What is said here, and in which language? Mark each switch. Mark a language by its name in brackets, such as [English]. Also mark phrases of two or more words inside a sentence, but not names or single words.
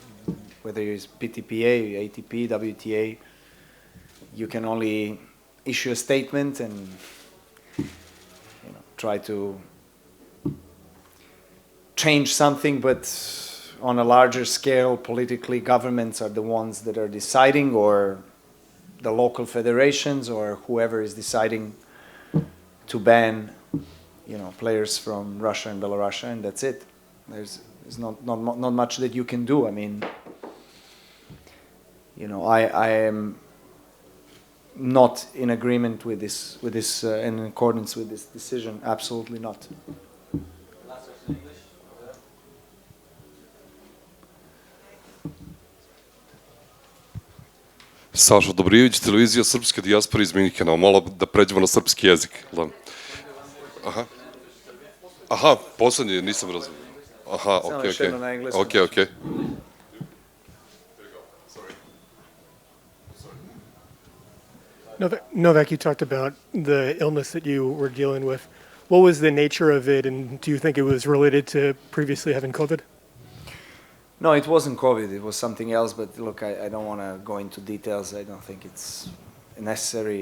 [English] Whether it's PTPA, ATP, WTA, you can only issue a statement and, you know, try to change something, but on a larger scale, politically, governments are the ones that are deciding, or the local federations, or whoever is deciding to ban, you know, players from Russia and Belarus, and that's it. There's not much that you can do. I mean, you know, I am not in agreement with this, in accordance with this decision. Absolutely not. [Serbian] Saša Dobrijević, televizija Srpske dijaspore iz Minhena. Malo da pređemo na srpski jezik. Aha, poslednji, nisam razumio. Aha, okej. [English] Novak, you talked about the illness that you were dealing with. What was the nature of it, and do you think it was related to previously having COVID? No, it wasn't COVID. It was something else. But look, I don't want to go into details. I don't think it's necessary.